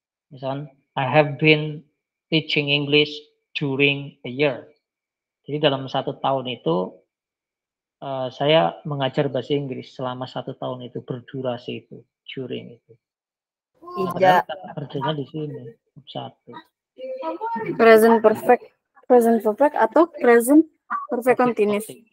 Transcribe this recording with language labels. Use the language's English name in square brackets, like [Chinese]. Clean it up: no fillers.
[Indonesian] Misalkan, [English] I have been teaching English during a year. [Indonesian] Jadi dalam 1 tahun itu saya mengajar bahasa Inggris selama 1 tahun itu, berdurasi itu, during itu. Nah, padahal kata kerjanya di sini, 1. Present perfect atau present perfect continuous.